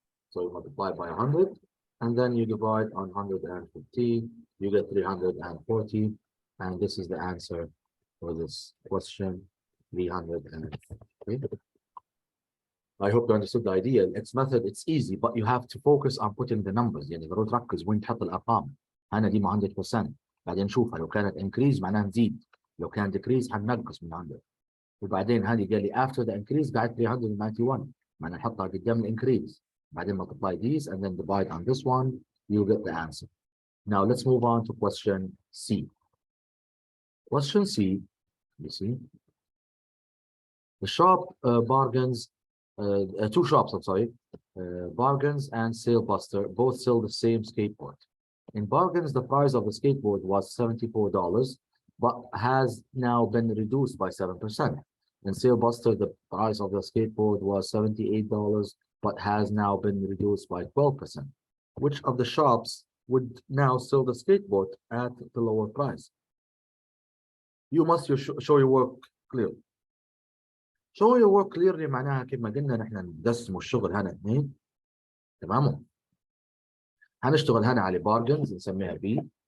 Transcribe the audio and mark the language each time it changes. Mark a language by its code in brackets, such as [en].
[en] So you multiply by 100 and then you divide on 115, you get 340, and this is the answer for this question, 340. I hope you understood the idea. X method, it's easy, but you have to focus on putting the numbers. [ar] يعني ضروري تركز وين تحط الارقام. هنا دي 100%. بعدين نشوفها لو كانت increase معناها نزيد، لو كان decrease حننقص من 100. وبعدين هذه قال لي [en] after the increase [ar] قاعد 391 معناها نحطها قدام الانكريز. بعدين [en] multiply these and then divide on this one, you get the answer. Now let's move on to question C. Question C, you see, the shop bargains, two shops, I'm sorry, Bargains and Sale Buster both sell the same skateboard. In Bargains, the price of the skateboard was $74, but has now been reduced by 7%. In Sale Buster, the price of the skateboard was $78, but has now been reduced by 12%. Which of the shops would now sell the skateboard at the lower price? You must show your work clearly. Show your work clearly [ar] معناها كما قلنا نحن نقسموا الشغل هنا اثنين. تمام. هنشتغل هنا على بارجنز نسميها B.